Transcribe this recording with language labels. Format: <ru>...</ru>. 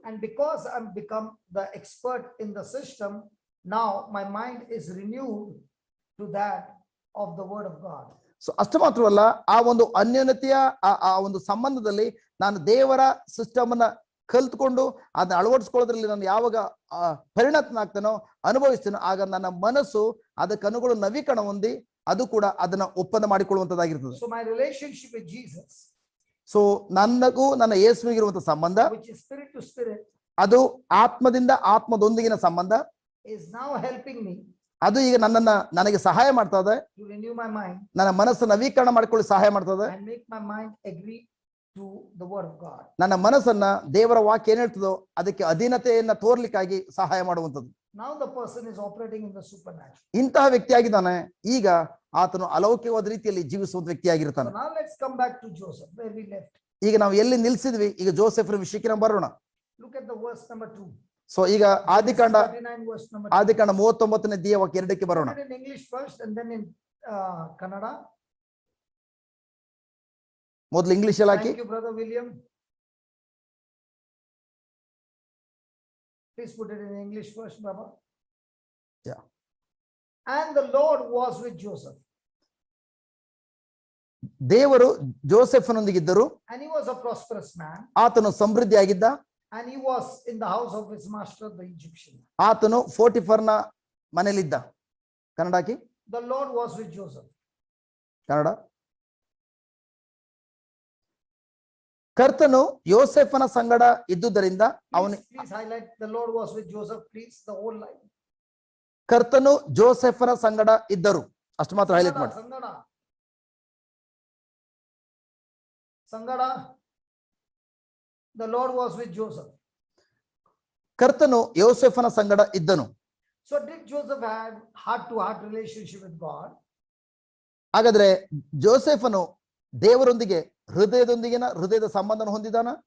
<en>And because I'm become the expert in the system, now my mind is renewed to that of the word of God.</en> <kn>So ಅಷ್ಟು ಮಾತ್ರವಲ್ಲ, ಆ ಒಂದು ಅನ್ಯೋನ್ಯತೆಯ ಆ ಒಂದು ಸಂಬಂಧದಲ್ಲಿ ನಾನು ದೇವರ ಸಿಸ್ಟಮ್ ಅನ್ನ ಕಲ್ತ್ಕೊಂಡು ಅದನ್ನ ಅಳವಡಿಸ್ಕೊಳ್ಳೋದ್ರಲ್ಲಿ ನಾನು ಯಾವಾಗ ಪರಿಣತನಾಗ್ತಾನೋ ಅನುಭವಿಸ್ತೇನೋ ಆಗ ನನ್ನ ಮನಸ್ಸು ಅದಕ್ಕೆ ಅನುಗುಣ ನವೀಕರಣ ಹೊಂದಿ ಅದು ಕೂಡ ಅದನ್ನ ಒಪ್ಪಂದ ಮಾಡಿಕೊಳ್ಳುವಂತದ್ದಾಗಿರ್ತದೆ.</kn> <en>So my relationship with Jesus,</en> <kn>so ನನಗೂ ನನ್ನ ಯೇಸುವಿಗಿರುವಂತ ಸಂಬಂಧ,</kn> <en>which is spirit to spirit,</en> <kn>ಅದು ಆತ್ಮದಿಂದ ಆತ್ಮದೊಂದಿಗಿನ ಸಂಬಂಧ,</kn> <en>is now helping me</en> <kn>ಅದು ಈಗ ನನಗೆ ಸಹಾಯ ಮಾಡ್ತಾ ಇದೆ.</kn> <en>to renew my mind</en> <kn>ನನ್ನ ಮನಸ್ಸು ನವೀಕರಣ ಮಾಡಿಕೊಳ್ಳಿ ಸಹಾಯ ಮಾಡ್ತದೆ.</kn> <en>and make my mind agree to the word of God.</en> <kn>ನನ್ನ ಮನಸ್ಸನ್ನ ದೇವರ ವಾಕ್ಯ ಏನ್ ಹೇಳ್ತದೋ ಅದಕ್ಕೆ ಅಧೀನತೆಯನ್ನ ತೋರ್ಲಿಕ್ಕಾಗಿ ಸಹಾಯ ಮಾಡುವಂತದ್ದು.</kn> <en>Now the person is operating in the supernatural.</en> <kn>ಇಂತಹ ವ್ಯಕ್ತಿಯಾಗಿದ್ದಾನೆ. ಈಗ ಆತನು ಅಲೌಕಿಕವಾದ ರೀತಿಯಲ್ಲಿ ಜೀವಿಸುವಂತ ವ್ಯಕ್ತಿಯಾಗಿರ್ತಾನೆ.</kn> <en>So now let's come back to Joseph where we left.</en> <kn>ಈಗ ನಾವು ಎಲ್ಲಿ ನಿಲ್ಸಿದ್ವಿ, ಈಗ ಜೋಸೆಫ್ರ ವಿಷಯಕ್ಕೆ ನಾವು ಬರೋಣ.</kn> <en>Look at the verse number 2.</en> <kn>So ಈಗ ಆದಿಕಾಂಡ</kn> <en>39 verse number 2.</en> <kn>39ನೇ ಅಧ್ಯಾಯ 2ಕ್ಕೆ ಬರೋಣ.</kn> <en>In English first and then in Kannada.</en> <kn>ಮೊದಲು ಇಂಗ್ಲಿಷ್ ಅಲ್ಲಿ ಹಾಕಿ.</kn> <en>Thank you, brother William. Please put it in English first, Baba. Yeah. And the Lord was with Joseph.</en> <kn>ದೇವರು ಜೋಸೆಫನೊಂದಿಗಿದ್ದರು.</kn> <en>And he was a prosperous man.</en> <kn>ಆತನು ಸಮೃದ್ಧಿಯಾಗಿದ್ದ.</kn> <en>And he was in the house of his master, the Egyptian.</en> <kn>ಆತನು ಪೋಟಿಫರ್ನ ಮನೆಯಲ್ಲಿದ್ದ. ಕನ್ನಡ ಹಾಕಿ.</kn> <en>The Lord was with Joseph.</en> <kn>Kannada. ಕರ್ತನು ಯೋಸೆಫನ ಸಂಗಡ ಇದ್ದುದರಿಂದ ಅವನು.</kn> <en>Please highlight the Lord was with Joseph, please, the whole line.</en> <kn>ಕರ್ತನು ಜೋಸೆಫನ ಸಂಗಡ ಇದ್ದರು, ಅಷ್ಟು ಮಾತ್ರ ಹೈಲೈಟ್ ಮಾಡಿ.</kn> <en>Sangada, the Lord was with Joseph.</en> <kn>ಕರ್ತನು ಯೋಸೆಫನ ಸಂಗಡ ಇದ್ದನು.</kn> <en>So did Joseph have heart to heart relationship with God?</en> <kn>ಹಾಗಾದ್ರೆ ಜೋಸೆಫನು ದೇವರೊಂದಿಗೆ ಹೃದಯದ ಸಂಬಂಧನ ಹೊಂದಿದಾನ.</kn>